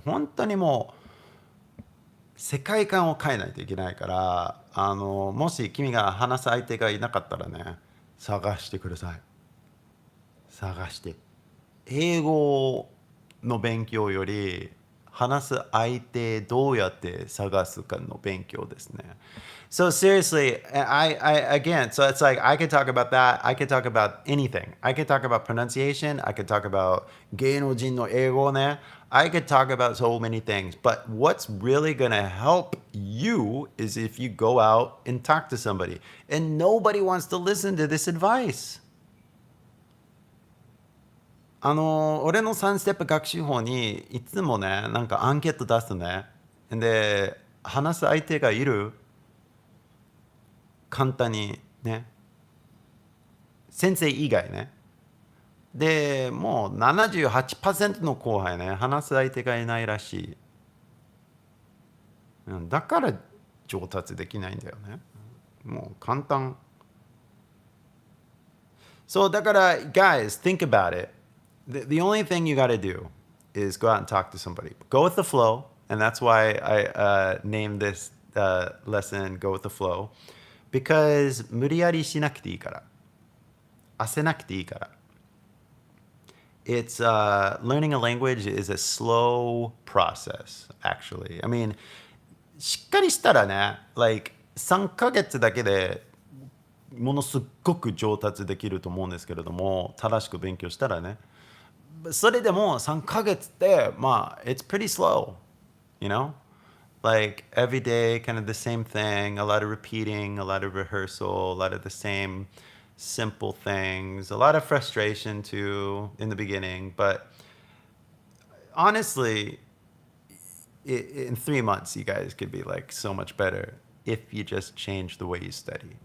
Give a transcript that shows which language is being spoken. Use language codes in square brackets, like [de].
[ja] 本当にもう、世界観を変えないといけないから、もし君が話す相手がいなかったらね、探してください。探して。英語の勉強より、話す相手どうやって探すかの勉強ですね。 [en] So seriously, again, so it's like I could talk about that. I could talk about anything. I could talk about pronunciation. I could talk about [ja] 芸能人の英語ね. [en] I could talk about so many things. But what's really gonna help you is if you go out and talk to somebody. And nobody wants to listen to this advice. [ja] 俺の3ステップ学習法にいつもね、なんかアンケート出すね。で、話す相手がいる簡単にね。先生以外ね。で、もう78%の後輩ね、話す相手がいないらしい。だから上達できないんだよね。もう簡単。そう、だから、 [en] guys, think about it. The only thing you got to do is go out and talk to somebody. Go with the flow, and that's why I named this lesson "Go with the Flow," because [ja] 無理やりしなくていいから、焦なくていいから。 [en] It's learning a language is a slow process, actually. I mean, [ja] しっかりしたらね、like 3ヶ月だけでものすごく上達できると思うんですけれども、正しく勉強したらね。それでも3ヶ月ってまあ [en] it's pretty slow, you know, like every day kind of the same thing, a lot of repeating, a lot of rehearsal, a lot of the same simple things, a lot of frustration too in the beginning, but honestly in 3 months you guys could be like so much better if you just change the way you study.